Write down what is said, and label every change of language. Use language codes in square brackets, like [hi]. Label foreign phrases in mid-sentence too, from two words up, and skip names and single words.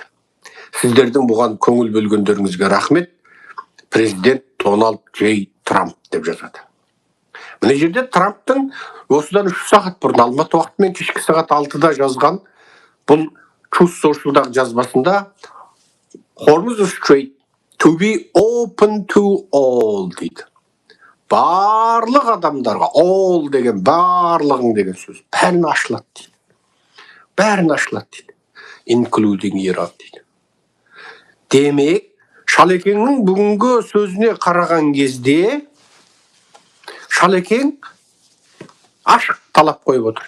[kk] Сіздердің бұған көңіл бөлгендеріңізге рахмет. Президент Дональд J. Трамп деп жазады. Міне жерде Трамптың осыдан 3 сағат бұрын Алматы уақытымен кешкі сағат 6-да жазған бұл Truth Social'дағы жазбасында [en] Hormuz Strait to be open to all [kk] дейді. Барлық адамдарға, all деген барлығың деген сөз, бәрін ашылады дейді. Бәрін ашылады дейді. [en] Including Iran [kk] дейді. Демек, Шалекеңнің бүгінгі сөзіне қараған кезде Шалекең ашық талап қойып отыр.